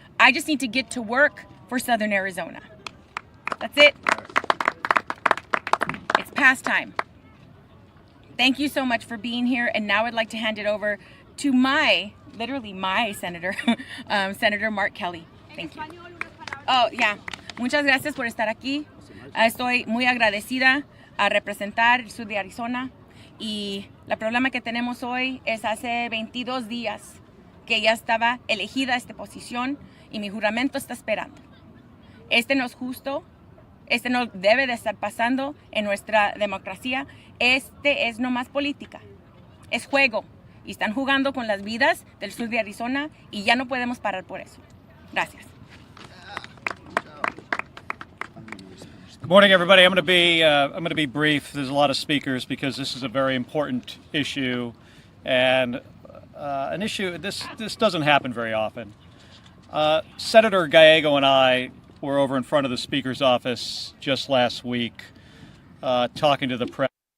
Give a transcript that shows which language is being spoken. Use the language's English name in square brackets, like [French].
[English] I just need to get to work for Southern Arizona. That's it. It's past time. Thank you so much for being here. And now I'd like to hand it over to my senator, Senator Mark Kelly. Thank you. Oh, yeah. [Spanish] Muchas gracias por estar aquí. Estoy muy agradecida a representar el sur de Arizona. Y el problema que tenemos hoy es hace 22 días que ya estaba elegida esta posición y mi juramento está esperando. Este no es justo. Este no debe de estar pasando en nuestra democracia. Este es nomás política. Es juego. Y están jugando con las vidas del sur de Arizona y ya no podemos parar por eso. Gracias. [English] Good morning, everybody. I'm going to be brief. There's a lot of speakers because this is a very important issue, and an issue this doesn't happen very often. Senator Gallego and I were over in front of the Speaker's office just last week, talking to the press.